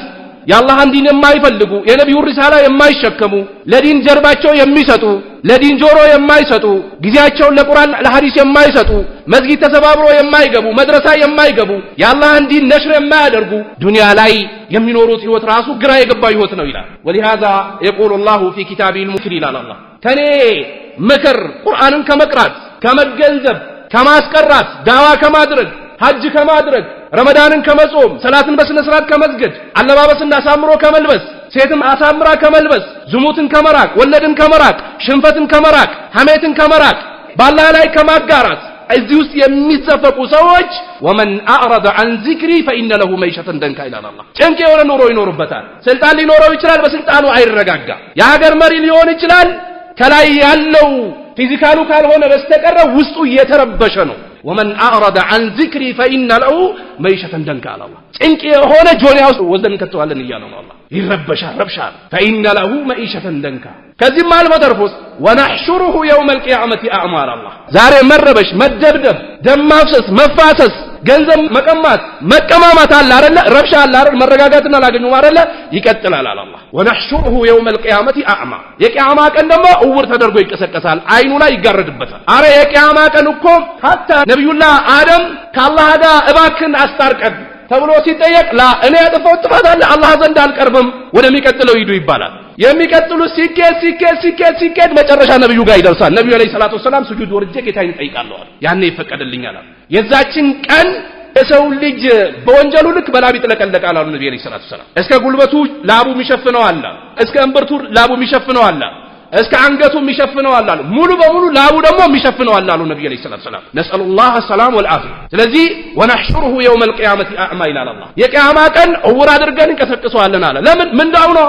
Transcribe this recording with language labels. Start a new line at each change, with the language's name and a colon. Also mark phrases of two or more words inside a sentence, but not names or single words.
Amharic: የአላህን ዲን የማይፈልጉ የነብዩን ሪሳላ የማይሸከሙ ለዲን ጀርባቸው የሚሰጡ ለዲን ጆሮ የማይሰጡ ጊዜያቸውን ለቁርአን ለሐዲስ የማይሰጡ መስጊድ ተሰባብሮ የማይገቡ መድረሳ የማይገቡ የአላህን ዲን ነሽር የማያደርጉ ዱንያ ላይ የሚኖሩት ህይወት ራሱ ግራ የገባ ህይወት ነው ይላል።
Arabic: ولهذا يقول الله في كتابه المكر
Amharic: ይላል አላህ ከኔ ምክር ቁርአንን ከመቅራት ከመገንዘብ ከማስቀራት ዳዋ ከማድረግ ሐጅ ከማድረግ ረመዳንን ከመጾም ሰላትን በስነ ስርዓት ከመስገድ አለባበስን አሳምሮ ከመልበስ ሴትም አሳምራ ከመልበስ ዝሙትን ከመራቅ ወለድን ከመራቅ ሽንፈትን ከመራቅ ሐሜትን ከመራቅ ባላህ ላይ ከማጋራት እዚህ ውስጥ የሚዘፈቁ ሰዎች
Arabic: ومن أعرض عن ذكري فإن له معيشة ضنكا
Amharic: ይላል አላህ። ጭንቅ የሆነ ኑሮ ይኖርበታል። ስልጣን ሊኖረው ይችላል፣ በስልጣኑ አይረጋጋ። የሀገር መሪ ሊሆን ይችላል፣ ከላይ ያለው ፊዚካሉ ካልሆነ በስተቀር ውስጡ እየተረበሸ ነው።
Arabic: ومن أعرض عن ذكري فإن له معيشة
Amharic: ضنكا አለ አላህ። ጭንቅ የሆነ ጆንያ ውስጥ ወዘን ከተዋለን እያለ ነው አላህ። ይረበሻል ረብሻል
Arabic: فإن له معيشة ضنكا
Amharic: ከዚህም አልፎ ተርፎስ
Arabic: ونحشره يوم القيامة أعمى الله
Amharic: ዛሬ መረበሽ መደብደብ ደም ማፍሰስ መፋሰስ ገንዘብ መቀማት መቀማማት አለ አይደለ ረብሻ አለ አይደል መረጋጋትን አላገኙም አይደለ ይቀጥላል አለ አላህ።
Arabic: ونحشره يوم القيامة أعمى
Amharic: የቂያማ ቀን ደግሞ እውር ተደርጎ ይቀሰቀሳል፣ አይኑ ላይ ይጋረድበታል። አረ የቂያማ ቀን እኮ ሐታ ነብዩላህ አደም ከአላህ ጋር እባክን አስታርቀን ተብሎ ሲጠየቅ ላ እኔ ያጠፋሁት ጥፋት አለ አላህ ዘንድ አልቀርብም ወደሚቀጥለው ሂዱ ይባላል። የሚቀጥሉ ሲኬድ መጨረሻ ነብዩ ጋር ይደርሳል። ነብዩ
Arabic: عليه الصلاة وسلم
Amharic: ስጁድ ወርጄ ጌታዬን ጠይቃለሁ ያኔ ይፈቀድልኛል። የዛችን ቀን የሰው ልጅ በወንጀሉ ልክ በላብ ይጥለቀለቃል አሉ ነብዩ
Arabic: عليه الصلاة وسلم።
Amharic: እስከ ጉልበቱ ላቡ የሚሸፍነው አለ፣ እስከ እንብርቱ ላቡ የሚሸፍነው አለ፣ እስከ አንገቱ የሚሸፍነው አለ፣ ሙሉ በሙሉ ላቡ ደግሞ የሚሸፍነው አለ አሉ ነብዩ
Arabic: عليه الصلاة وسلم። نسأل الله سلام والعافية።
Amharic: ስለዚህ
Arabic: ونحشره يوم القيامة أعمى
Amharic: ይላል አላህ። የቂያማ ቀን እውር አድርገን እንቀሰቅሰዋለን አለ። ለምን ምንዳው ነው?